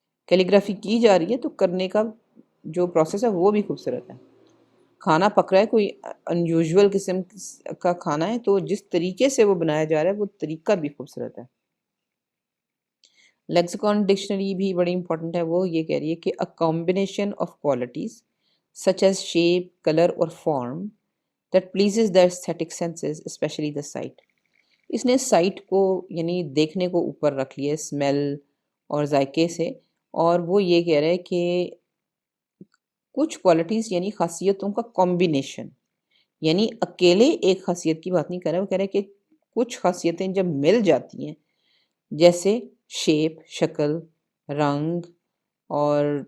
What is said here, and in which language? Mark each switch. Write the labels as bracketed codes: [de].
[ur] Calligraphy کی جا رہی ہے تو کرنے کا جو پروسیس ہے وہ بھی خوبصورت ہے. کھانا پک رہا ہے، کوئی انیوژول قسم کا کھانا ہے، تو جس طریقے سے وہ بنایا جا رہا ہے وہ طریقہ بھی خوبصورت ہے. لیکسیکون ڈکشنری بھی بڑی امپورٹنٹ ہے. وہ یہ کہہ رہی ہے کہ [en] a combination of qualities such as shape, color اور form that pleases the aesthetic senses, especially the sight. [ur] اس نے سائٹ کو یعنی دیکھنے کو اوپر رکھ لیا اسمیل اور ذائقے سے، اور وہ یہ کہہ رہا ہے کہ کچھ کوالٹیز یعنی خاصیتوں کا کمبینیشن، یعنی اکیلے ایک خاصیت کی بات نہیں کر رہا، وہ کہہ رہا ہے کہ کچھ خاصیتیں جب مل جاتی ہیں، جیسے شیپ، شکل، رنگ اور